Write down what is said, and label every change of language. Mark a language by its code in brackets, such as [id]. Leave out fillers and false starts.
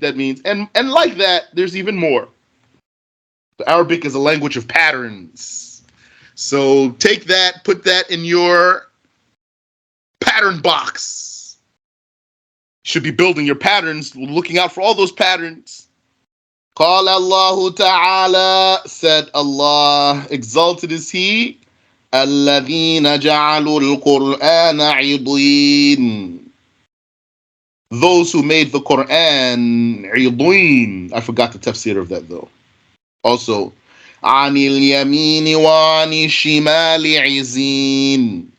[en] That means, and like that, there's even more. The Arabic is a language of patterns. So take that, put that in your pattern box. You should be building your patterns, looking out for all those patterns. [ar] قال الله تعالى, [en] said Allah, exalted is He, [ar] الذين جعلوا القرآن عضين. [en] Those who made the Quran عضين. I forgot the tafsir of that though. Also, [ar] عن اليمين وعن الشمال عزين.